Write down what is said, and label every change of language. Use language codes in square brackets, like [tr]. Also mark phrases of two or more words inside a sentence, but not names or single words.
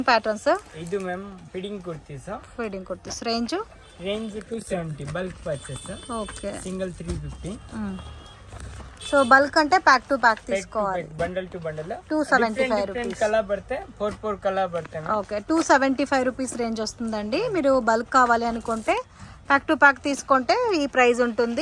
[en] ಪ್ಯಾಟರ್ನ್ಸ್ ಇದು ma'am fitting kurtis. feeding kurtis range 270 bulk purchase. ఓకే సింగిల్ 350. [te] సో బల్క్ అంటే [en] pack to pack [te] తీసుకోవాలి. [en] bundle to bundle 275 రూపీస్ [te] కలర్ పడితే 4 కలర్ పడతాయి. ఓకే 275 [en] rupees range [te] వస్తుందండి. మీరు బల్క్ కావాలి అనుకుంటే [en] pack to pack [te] తీసుకుంటే ఈ ప్రైస్ ఉంటుంది.